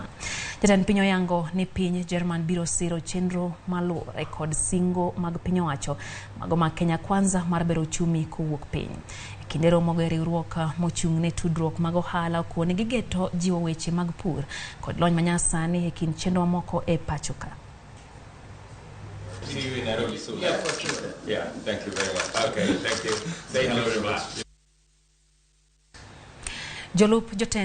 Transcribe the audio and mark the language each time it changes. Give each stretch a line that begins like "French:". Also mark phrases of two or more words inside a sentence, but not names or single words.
Luo (Kenya and Tanzania): Jatend piny oyango ni piny Jerman biro siro chenro maluore kod singo mag piny owacho mago ma Kenya kwanza mar bero uchumi kowuok piny. Kinde romo go riwruok mochung' ne tudruok mag ohala kuoni gigeto jiwo weche mag pur kod lony manyasani e kind chenro moko e pachoka.
English: See you in Nairobi soon. Yeah, for sure. Yeah, thank you very much. Okay, thank you. Thank you very much.
Luo (Kenya and Tanzania): Jolup joten